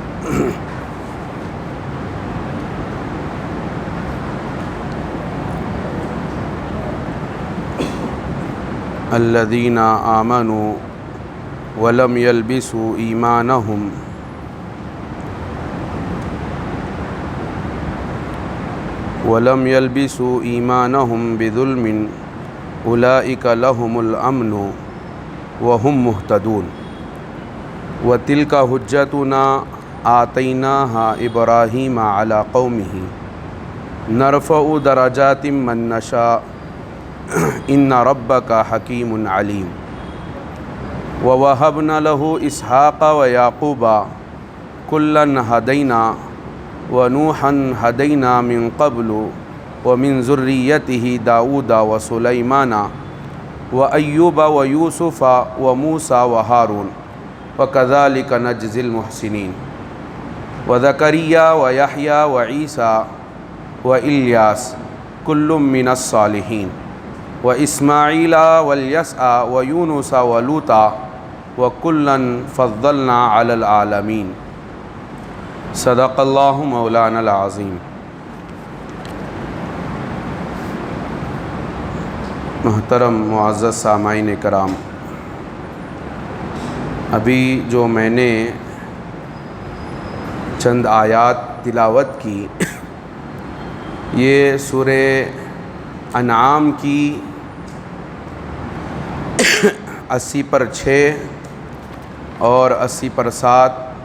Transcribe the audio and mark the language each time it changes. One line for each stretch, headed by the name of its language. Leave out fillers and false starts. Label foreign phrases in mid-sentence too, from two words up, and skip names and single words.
Arabic: الذین آمنوا ولم يلبسوا ایمانہم بظلم اولئک لهم الامن وهم مہتدون وتلک حجتنا آتیناها ابراہیم علی قومہ نرفع درجات من نشاء ان ربک حکیم علیم ووہبنا لہ اسحاق ویعقوب کلا ہدینا ونوحا ہدینا من قبل ومن ذریتہ داود وسلیمان وایوب ویوسف وموسیٰ وہارون وکذالک نجزی المحسنین وزکریا ویحییٰ وعیسیٰ والیاس کل من الصالحین واسماعیل والیسع ویونس ولوطا وکلا فضلنا علی العالمین صدق اللہ مولانا العظیم۔
Urdu: محترم معزز سامعین کرام، ابھی جو میں نے چند آیات تلاوت کی یہ سورہ انعام کی 80/6 اور 80/7